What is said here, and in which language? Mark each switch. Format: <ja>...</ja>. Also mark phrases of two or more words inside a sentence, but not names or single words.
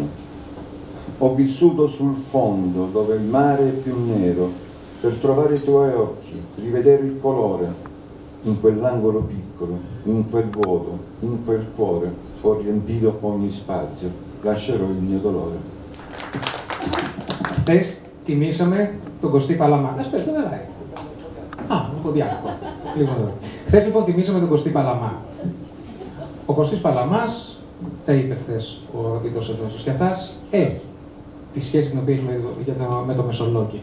<it>Ho vissuto sul fondo, dove il mare è più nero, per trovare i tuoi occhi, rivedere il colore. In quell'angolo piccolo, in quel vuoto, in quel cuore, ho riempito ogni spazio, lascerò il mio dolore.</it> <el>Χθες τιμήσαμε τον Κωστή Παλαμά. Να σου πες, δεν βελάει. Α, μου το διάκοπα. Χθες λοιπόν τιμήσαμε τον Κωστή Παλαμά. Ο Κωστής Παλαμάς, τα είπε χθες ο αγαπητός εδώ Σκιαθάς, έχει τη σχέση την οποία έχει με το Μεσολόγγι.</el>